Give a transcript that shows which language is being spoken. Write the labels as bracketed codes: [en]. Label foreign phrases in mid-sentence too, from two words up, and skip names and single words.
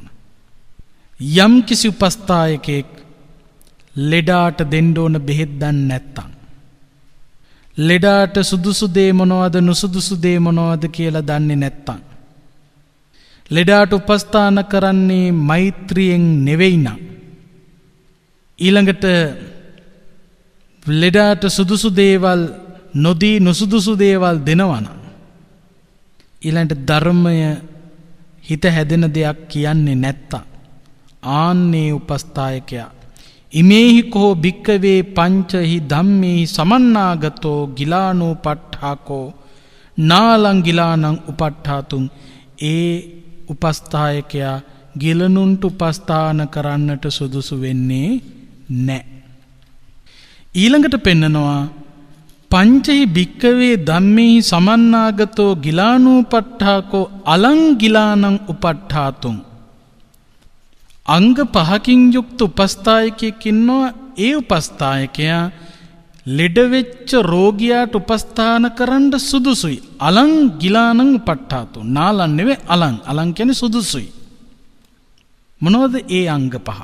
[si] යම් කිසි උපස්ථායකෙක් ලෙඩාට දෙන්න ඕන බෙහෙත් දන්නේ නැත්තම්, ලෙඩාට සුදුසු දේ මොනවද නුසුදුසු දේ මොනවද කියලා දන්නේ නැත්තම්, ලෙඩාට උපස්ථාන කරන්නේ මෛත්‍රියෙන් නෙවෙයි නම්, ඊළඟට ලෙඩාට සුදුසු දේවල් නොදී නුසුදුසු දේවල් දෙනවනම්, ඊළඟට ධර්මය හිත හැදෙන දෙයක් කියන්නේ නැත්තම්, ආන්නේ උපස්ථායකයා [pi] ඉමේහි කෝ භික්කවේ පංචහි ධම්මේහි සමන්නාගතෝ ගිලානෝ පට්ඨාකෝ නාලං ගිලානං උපට්ඨාතුං, [si] ඒ උපස්ථායකයා ගිලනුන්ට උපස්ථාන කරන්නට සුදුසු වෙන්නේ නැහැ. ඊළඟට පෙන්නනවා [pi] පංචහි භික්කවේ ධම්මේහි සමන්නාගතෝ ගිලානෝ පට්ඨාකෝ අලං ගිලානං උපට්ඨාතුං. [si] අංග 5කින් යුක්ත උපස්ථායකයෙක් ඉන්නවා. ඒ උපස්ථායකයා ලෙඩ වෙච්ච රෝගියාට උපස්ථාන කරන්න සුදුසුයි. [pi] අලං ගිලානං උපට්ඨාතුං. නාලන් නෙවෙයි අලං. [si] අලං කියන්නේ සුදුසුයි. මොනවද ඒ අංග 5?